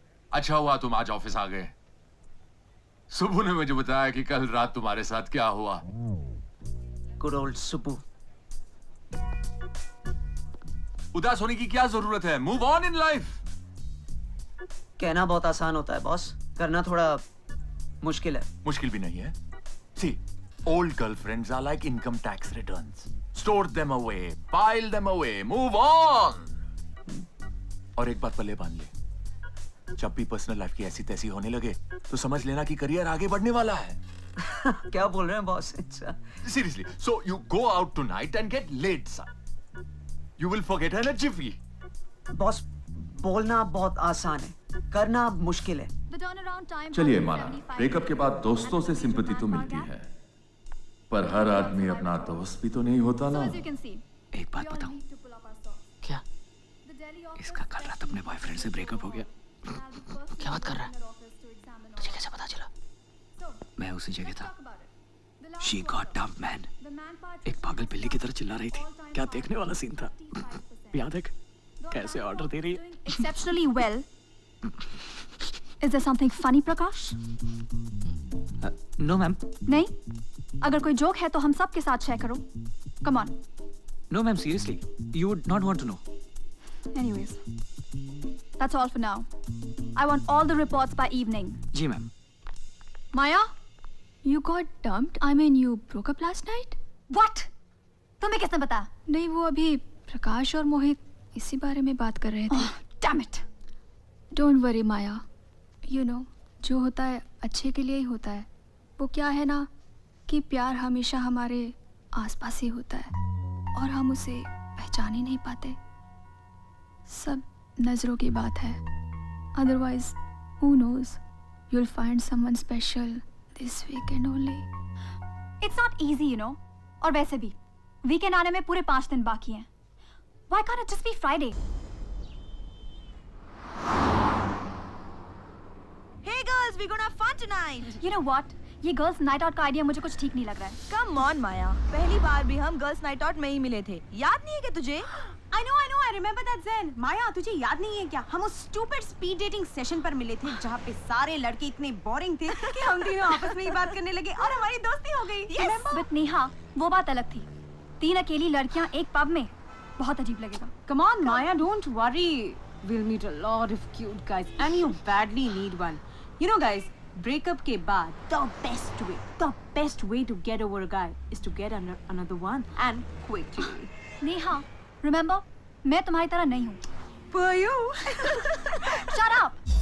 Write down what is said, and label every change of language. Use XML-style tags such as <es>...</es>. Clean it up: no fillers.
<hi>अच्छा हुआ तुम आज ऑफिस आ गए. सुबह ने मुझे बताया कि कल रात तुम्हारे साथ क्या हुआ.</hi> <en>Good old Subbu.</en> <hi>उदास होने की क्या जरूरत है.</hi> <en>Move on in life.</en> <hi>कहना बहुत आसान होता है बॉस, करना थोड़ा मुश्किल है. मुश्किल भी नहीं है.</hi> <en>See, old girlfriends are like income tax returns. Store them away, pile them away, move on.</en> <hi>और एक बात पल्ले बांध ले, जब भी पर्सनल लाइफ की ऐसी तैसी होने लगे तो समझ लेना कि करियर आगे बढ़ने वाला है. क्या बोल रहे हैं boss?</hi> <en>Seriously, so you go out tonight and get laid, son. You will forget her in a jiffy.</en> <hi>Boss, बोलना बहुत आसान है, करना मुश्किल है. चलिए माना, ब्रेकअप के बाद दोस्तों से सिंपैथी तो मिलती है, पर हर आदमी अपना दोस्त भी तो नहीं होता ना. एक बात बताऊं? क्या? इसका कल रात अपने बॉयफ्रेंड से ब्रेकअप हो गया. क्या बात कर रहा है? तुझे कैसे पता चला? मैं उसी जगह था.</hi> <en>She got dumped, man.</en> <hi>एक पागल बिल्ली की तरह चिल्ला रही थी. क्या देखने वाला सीन था. याद है कैसे ऑर्डर दे रही है.</hi> <en>Exceptionally well. Is there something funny, Prakash? No, ma'am.</en> <hi>नहीं? अगर कोई जोक है तो हम सब के साथ शेयर करो.</hi> <en>Come on. No, ma'am. Seriously, you would not want to know. Anyways, that's all for now. I want all the reports by evening.</en> <hi>Ji ma'am.</hi> <en>Maya, you got dumped? I mean, you broke up last night? What?</en> <hi>तुम्हें किसने बताया? नहीं, वो अभी प्रकाश और मोहित इसी बारे में बात कर रहे थे.</hi> <en>Oh, damn it. Don't worry, Maya. You know,</en> <hi>जो होता है अच्छे के लिए ही होता है. वो क्या है ना कि प्यार हमेशा हमारे आसपास ही होता है और हम उसे पहचान ही नहीं पाते. सब नजरों की बात है.</hi> <en>Otherwise, who knows? You'll find someone special this weekend only. It's not easy, you know.</en> <hi>और वैसे भी वीकेंड आने में पूरे 5 दिन बाकी हैं.</hi> <en>Why can't it just be Friday? Hey girls, we're gonna have fun tonight. You know what?</en> <hi>ये गर्ल्स नाइट आउट का आइडिया मुझे कुछ ठीक नहीं लग रहा है. Come on, माया. पहली बार भी हम गर्ल्स नाइट आउट में ही मिले थे. याद नहीं है क्या तुझे?</hi> <en>I know, I remember that Zen.</en> <hi>माया, तुझे याद नहीं है क्या? हम उस</hi> <en>stupid speed dating session</en> <hi>पर मिले थे, जहाँ पे सारे लड़के इतने boring थे कि हम तीनों आपस में ही बात करने लगे और हमारी दोस्ती हो गई.</hi> <en>Yes. But</en> <hi>नेहा, वो बात अलग थी. 3 अकेली लड़कियाँ एक पब में, बहुत अजीब लगेगा.</hi> <en>Come on, Maya, don't worry. We'll meet a lot of cute guys, and you badly need one. You know, guys, breakup</en> <hi>के बाद</hi> <en>the best way to get over a guy is to get another one and quickly.</en> <hi>Neha,</hi> <en>remember,</en> <hi>मैं तुम्हारी तरह नहीं हूँ.</hi> <en>For you. Shut up.</en>